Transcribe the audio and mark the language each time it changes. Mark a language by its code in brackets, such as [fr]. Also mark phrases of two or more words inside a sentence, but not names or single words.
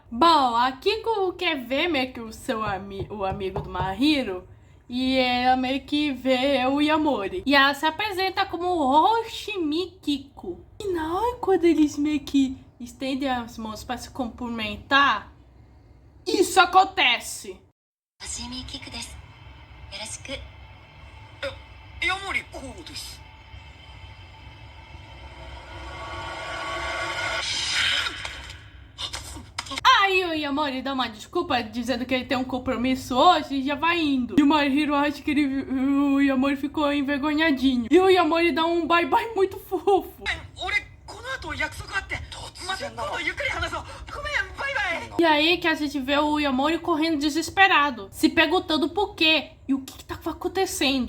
[pt] Bom, a Kiko quer ver meio que o amigo do Mahiro. E ela meio que vê o Yamori. E ela se apresenta como Hoshimi Kiko. E na hora quando eles meio que estendem as mãos pra se cumprimentar, isso acontece. [ja] Hoshimi Kiko desu. Yoroshiku. Yamori Kogo desu. [pt] Aí o Yamori dá uma desculpa dizendo que ele tem um compromisso hoje e já vai indo. E o Mahiro acha que o Yamori ficou envergonhadinho. E o Yamori dá um bye-bye muito fofo. E aí que a gente vê o Yamori correndo desesperado, se perguntando por quê e o que tava acontecendo.